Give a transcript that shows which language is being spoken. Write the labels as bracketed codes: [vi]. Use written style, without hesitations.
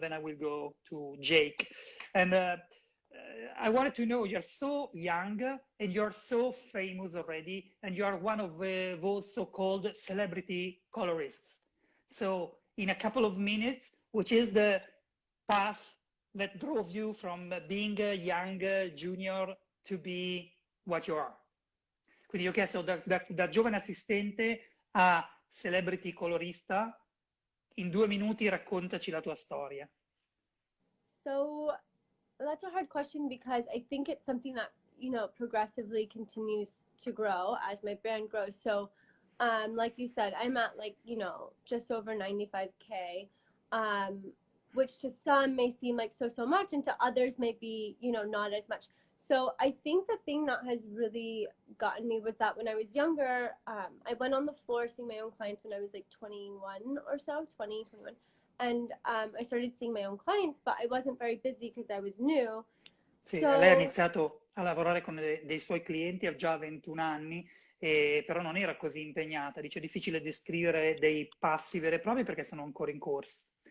[en] Then I will go to Jake. And I wanted to know, you're so young and you're so famous already, and you are one of those so-called celebrity colorists. So in a couple of minutes, which is the path that drove you from being a young junior to be what you are? [it] Quindi io ho chiesto da giovane assistente a celebrity colorista, in 2 minuti raccontaci la tua storia. [en] So that's a hard question because I think it's something that, you know, progressively continues to grow as my brand grows. So like you said, I'm at like, you know, just over 95K, which to some may seem like so much and to others may be, you know, not as much. So I think the thing that has really gotten me was that when I was younger, I went on the floor seeing my own clients when I was like 21 or so, 20, 21. And I started seeing my own clients, but I wasn't very busy because I was new. [it] Sì, lei ha iniziato a lavorare con dei suoi clienti a già 21 anni, però non era così impegnata. Dice, è difficile descrivere dei passi veri e propri perché sono ancora in corso.